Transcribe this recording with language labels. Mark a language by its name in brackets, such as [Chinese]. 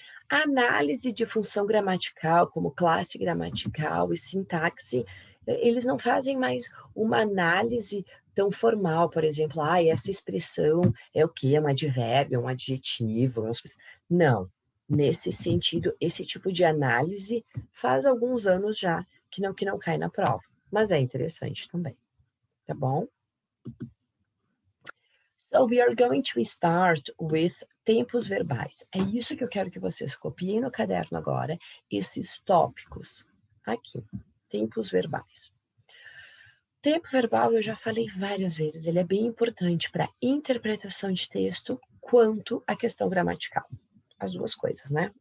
[Portuguese] A análise de função gramatical, como classe gramatical e sintaxe, eles não fazem mais uma análise tão formal, por exemplo, essa expressão é o quê? É um advérbio, é um adjetivo? Não. Nesse sentido, esse tipo de análise faz alguns anos já que não cai na prova, mas é interessante também, tá bom? [English] So we are going to start with [Portuguese] tempos verbais. É isso que eu quero que vocês copiem no caderno agora, esses tópicos aqui, tempos verbais. Tempo verbal eu já falei várias vezes, ele é bem importante para interpretação de texto quanto a questão gramatical. As duas coisas, né?